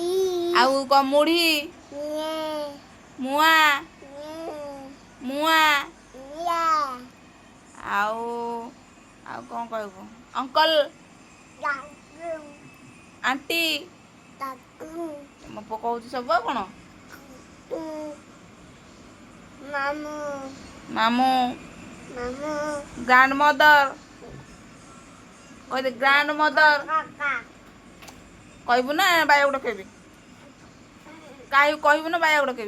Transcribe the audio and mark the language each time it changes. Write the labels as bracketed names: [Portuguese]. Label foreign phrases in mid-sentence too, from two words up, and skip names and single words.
[Odia] ଆଉ କ ମୁଢ଼ି ये मुआ मुआ या ଆଉ ଆଉ କଉଣ କହବୁ ଅଙ୍କଲ दादू आंटी दादू ମୋ ପୁଅ କହୁଛି ସବୁ ଆଉ କ'ଣ ମାମୁ ମାମୁଁ ମାମୁ [English] grand mother [Odia] କହିଦେ [English] grand mother [Odia] କାକା କହିବୁ ନା ବାୟାକୁ ଡକେଇବି। କାହିଁ କହିବୁ ନା ବାୟାକୁ ଡକେଇବି।